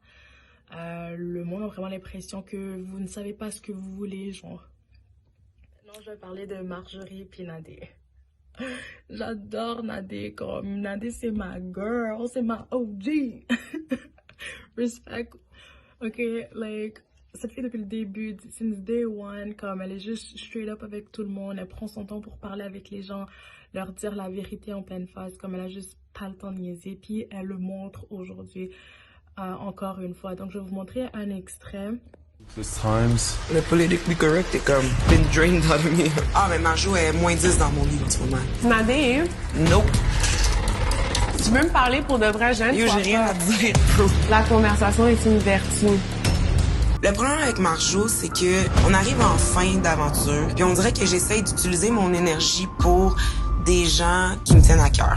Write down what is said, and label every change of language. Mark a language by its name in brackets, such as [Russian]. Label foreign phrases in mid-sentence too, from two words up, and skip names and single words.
[French] Le monde a vraiment l'impression que vous ne savez pas ce que vous voulez, genre. Maintenant, je vais parler de Marjorie puis Nadé. J'adore Nadé, comme Nadé, c'est ma girl, c'est ma OG. Respect. Ok, like, ça fait depuis le début, [English] since day one, [French] comme elle est juste [English] straight up [French] avec tout le monde, elle prend son temps pour parler avec les gens, leur dire la vérité en pleine face, comme elle a juste pas le temps de niaiser, puis elle le montre aujourd'hui, encore une fois. Donc, je vais vous montrer un extrait. [English] This times. Le politically correct [French] est comme [English] been drained out of me. [French] Ah, mais Marjo est moins 10 dans mon livre en ce moment. Nadé, [English] Nope. [French] tu veux me parler pour de vrai, Jeanne? Yo, j'ai rien à dire, bro. La conversation est une vertu. Le problème avec Marjo, c'est que on arrive en fin d'aventure, puis on dirait que j'essaye d'utiliser mon énergie pour des gens qui me tiennent à cœur.